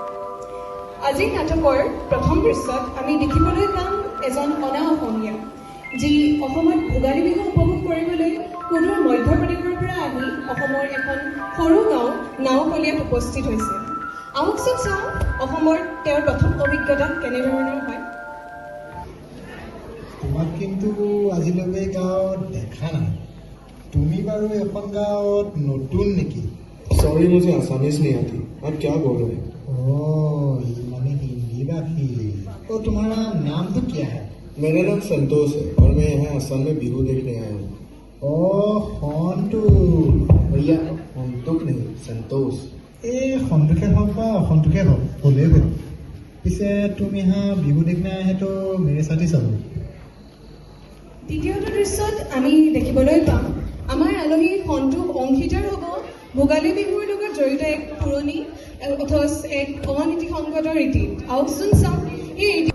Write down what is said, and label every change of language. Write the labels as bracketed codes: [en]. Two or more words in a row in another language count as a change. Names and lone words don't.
[as] আজি নাটকৰ প্ৰথম দৃশ্যত আমি দেখিবলৈ পাম এজন অনা অসমীয়া যি অসমত ভোগালী বিহু উপভোগ কৰিবলৈ সুদূৰ মধ্যপ্ৰদেশৰ পৰা আহি অসমৰ এখন সৰু গাঁও নাওকলীয়াত উপস্থিত হৈছে আহকচোন চাওঁ অসমৰ তেওঁৰ প্ৰথম অভিজ্ঞতা কেনেধৰণৰ হয় তোমাক কিন্তু আজিলৈকে গাঁৱত দেখা নাই তুমি বাৰু এখন গাঁৱত নতুন নেকি [hi] सॉरी मुझे आसामीज नहीं आती आप क्या बोल रहे हैं ये माने हिंदी भाषी तो तुम्हारा नाम तो क्या है मेरा नाम संतोष है और मैं यहाँ असम में बिहू देखने आया हूँ भैया संतोष नहीं संतोष [as] সন্তোষে হওক বা অসন্তোষে হওক হ'লেই হ'ল পিছে তুমি [hi] यहाँ बिहू देखने आए तो मेरे साथ चलो [as] দ্বিতীয়টো দৃশ্যত আমি দেখিবলৈ পাম আমাৰ আলহী সন্তোষ অংশীদাৰ হ'ব ভোগালী বিহুৰ লগত জড়িত এক পুৰণি অথচ এক অনীতি সংগত ৰীতি আহকচোন চাওঁ এই